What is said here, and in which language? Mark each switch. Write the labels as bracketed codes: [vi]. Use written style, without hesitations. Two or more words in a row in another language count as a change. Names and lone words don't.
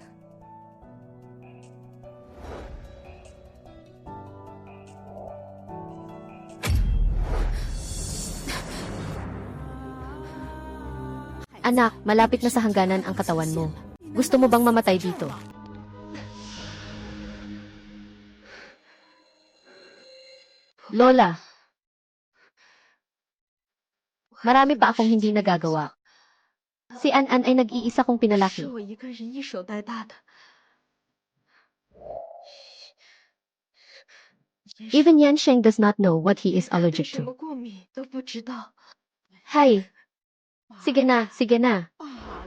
[tl] Anak, malapit na sa hangganan ang katawan mo. Gusto mo bang mamatay dito? Lola, marami pa akong hindi nagagawa. Si An-an ay nag-iisa kong pinalaki. [zh] 是我一个人一手带大的。 [en] Even Yan Sheng does not know what he is [zh] 对 [en] allergic [zh] 什么 [en] to. [zh] 过敏都不知道。 [tl] Hay, sige na, sige na. [zh] 罢了。